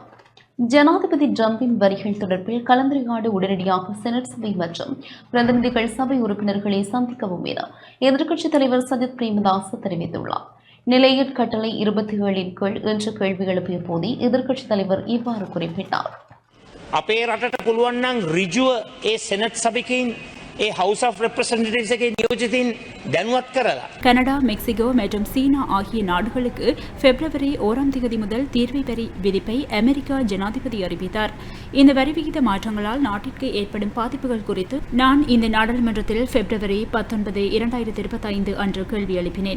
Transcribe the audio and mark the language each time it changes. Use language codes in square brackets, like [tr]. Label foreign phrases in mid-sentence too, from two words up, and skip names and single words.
[ta] ஜனாதிபதி டிரம்பின் வரிகள் தொடர்பில் கலந்துரையாட உடனடியாக செனட் சபை மற்றும் பிரதிநிதிகள் சபை உறுப்பினர்களை சந்திக்கவும் என எதிர்க்கட்சித் தலைவர் சஜித் பிரேமதாஸ் தெரிவித்துள்ளார். நிலையற் கட்டளை 27 கீழ் இன்று கேள்வி எழுப்பிய போதே எதிர்க்கட்சித் தலைவர் இவ்வாறு குறிப்பிட்டார். [si] අපේ රටට පුළුවන් නම් ඍජුව ඒ සෙනට් සභිකයින් ඒ [en] House of Representatives [si] එකේ නියෝජිතින් දැනුවත් කරලා [ta] கனடா, மெக்சிகோ மற்றும் சீனா ஆகிய நாடுகளுக்கு பிப்ரவரி 1ஆம் தேதி முதல் தீர்வை வரி விதிப்பை அமெரிக்கா ஜனாதிபதி அறிவித்தார். இந்த வரி விகித மாற்றங்களால் நாட்டிற்கு ஏற்படும் பாதிப்புகள் குறித்து நான் இந்த நாடாளுமன்றத்தில் பிப்ரவரி 19, 2025 அன்று கேள்வி எழுப்பினேன்.